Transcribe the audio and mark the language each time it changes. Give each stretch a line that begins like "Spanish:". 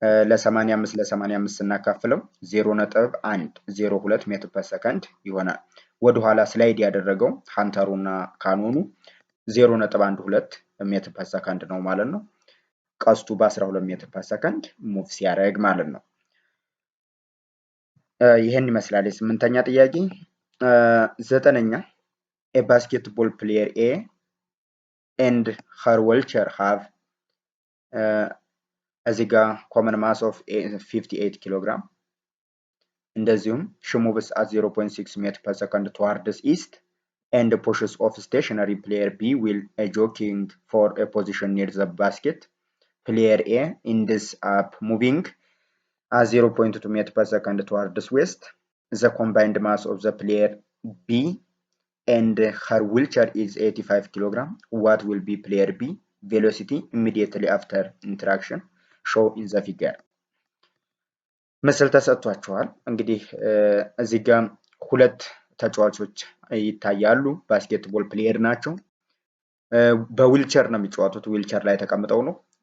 Amharic: ለ85 ስናካፍለው 0.102 ሜትር ፐር ሰከንድ ይሆናል። ወደኋላ ስላይድ ያደረገው ሃንተሩና ካኖኑ 0.12 ሜትር ፐር ሰከንድ ነው ማለት ነው። ቀስቱ በ12 ሜትር ፐር ሰከንድ ሙቭ ሲያደርግ ማለት ነው። ይሄን ይመስላል የስምንተኛ ጥያቄ።
English: ዘጠነኛ a basketball player A and her wheelchair have
Amharic: እዚህ ጋር
English: common mass of 58 ኪሎግራም እንደዚሁም she moves at 0.6 meter per second towards east and pushes off stationary player B while jogging for a position near the basket. Player A ends up moving at 0.2 meter per second towards west. The combined mass of the player B and her wheelchair is 85 kilogram. What will be player B velocity immediately after interaction? Show in the figure.
Amharic: ምስል ተሰጥቷቸዋል። እንግዲህ እዚህ ጋር ሁለት ተጫዋቾች ይታያሉ። ባስኬትቦል ፕሌየር ናቸው። በዊልቸር ነው የሚጫወቱት። ዊልቸር ላይ ተቀምጠው ነው።